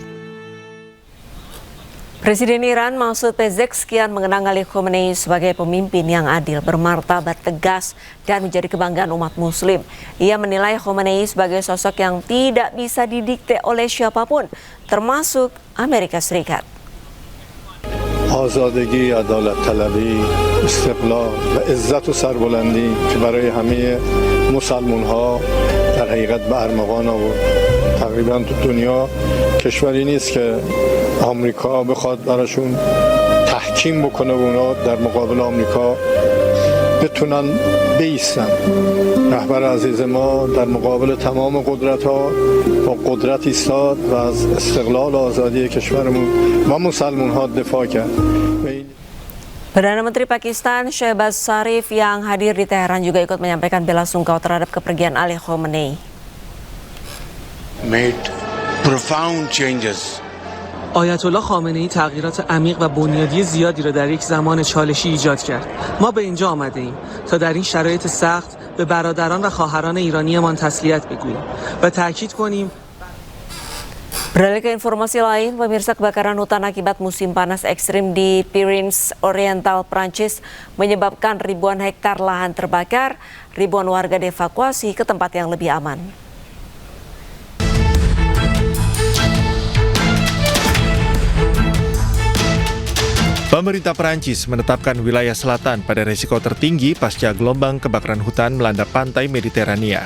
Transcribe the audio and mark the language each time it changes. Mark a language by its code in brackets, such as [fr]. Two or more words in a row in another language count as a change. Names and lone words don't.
[id] Presiden Iran Masoud Pezeshkian mengenang Ali Khamenei sebagai pemimpin yang adil, bermartabat, tegas, dan menjadi kebanggaan umat muslim. Ia menilai Khamenei sebagai sosok yang tidak bisa didikte oleh siapapun, termasuk Amerika Serikat. [fa] آزادگی، عدالت طلبی، استقلال و عزت و سربلندی که برای همه مسلمان ها در حقیقت به ارمغان آورد. تقریبا تو دنیا کشوری نیست که آمریکا بخواد براشون تحکیم بکنه و اونا در مقابل آمریکا بتونن بایستن. رهبر عزیز ما در مقابل تمام قدرت‌ها با قدرت ایستاد و از استقلال و آزادی کشورمون و مسلمان‌ها دفاع کرد. [id] Perdana Menteri Pakistan Shehbaz Sharif yang hadir di Teheran juga ikut menyampaikan bela sungkawa terhadap kepergian Ali Khamenei. [en] Made profound changes. [fa] آیت الله خامنه‌ای تغییرات عمیق و بنیادی زیادی را در یک زمان چالشی ایجاد کرد. ما به اینجا آمده ایم تا در این شرایط سخت به برادران و خواهران ایرانیمان تسلیت بگوییم و تاکید کنیم. [id] Beralih ke informasi lain, pemirsa, kebakaran hutan akibat musim panas ekstrim di Pyrenees Oriental, Prancis menyebabkan ribuan hektar lahan terbakar, ribuan warga dievakuasi ke tempat yang lebih aman. Pemerintah Perancis menetapkan wilayah selatan pada risiko tertinggi pasca gelombang kebakaran hutan melanda pantai Mediterania.